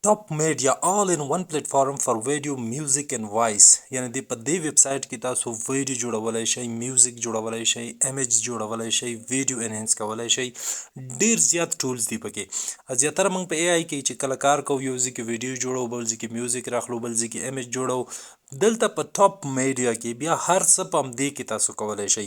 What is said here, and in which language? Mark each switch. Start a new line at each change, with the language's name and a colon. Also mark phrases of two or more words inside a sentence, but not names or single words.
English: Top Media all in one platform for video, music and voice.
Pashto: یعنی د په دې ویب سایټ کې تاسو ویډیو جوړولای شئ، میوزیک جوړولای شئ، ایمیج جوړولای شئ،
English: video enhance
Pashto: کولای شئ. ډیر زیات ټولز دی پکې. زیاتره موږ په AI کې چې کله کار کوو، یو ځکه ویډیو جوړو، بل ځکه میوزیک راخلو، بل ځکه ایمیج جوړو. دلته په ټاپ میډیا کې بیا هر څه په همدې کې تاسو کولای شئ.